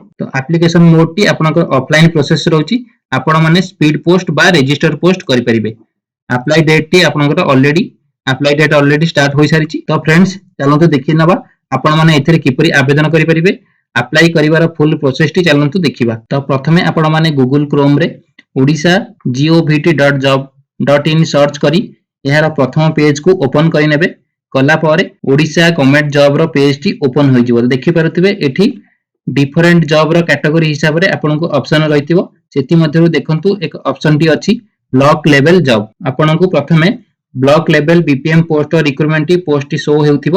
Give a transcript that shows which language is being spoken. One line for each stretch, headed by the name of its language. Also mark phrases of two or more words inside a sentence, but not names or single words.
Odia: ତ
English: application mode
Odia: ଟି ଆପଣଙ୍କର
English: offline process
Odia: ରହୁଛି ଆପଣ ମାନେ
English: speed post
Odia: ବା
English: register post
Odia: କରି ପାରିବେ।
English: apply date
Odia: ଟି ଆପଣଙ୍କର
English: already start
Odia: ହୋଇ ସାରିଛି। ତ ଫ୍ରେଣ୍ଡସ ଚାଲନ୍ତୁ ଦେଖି ନବା ଆପଣ ମାନେ ଏଥିରେ କିପରି ଆବେଦନ କରି ପାରିବେ ଅପ୍ଲାଇ କରିବାର
English: full process
Odia: ଟି ଚାଲନ୍ତୁ ଦେଖିବା। ତ ପ୍ରଥମେ ଆପଣ ମାନେ ଗୁଗଲ କ୍ରୋମ ରେ odisha.gov.in ସର୍ଚ୍ଚ କରି ଏହାର ପ୍ରଥମ ପେଜ କୋ ଓପନ କରି ନେବେ। କଲା ପାରେ
English: Odisha government job
Odia: ର ପେଜ ଟି ଓପନ ହୋଇ ଯିବ। ଦେଖି ପରଥିବେ ଏଠି
English: different job
Odia: ର କ୍ୟାଟେଗୋରି ହିସାବ ରେ ଆପଣଙ୍କୁ ଅପସନ ରହିଥିବ। ସେଥି ମଧ୍ୟରୁ ଦେଖନ୍ତୁ ଏକ ଅପସନ ଟି ଅଛି
English: block level job.
Odia: ଆପଣଙ୍କୁ ପ୍ରଥମେ
English: block level BPM post or recruitment
Odia: ଟି ପୋଷ୍ଟ ଟି ସୋ ହେଉଥିବ।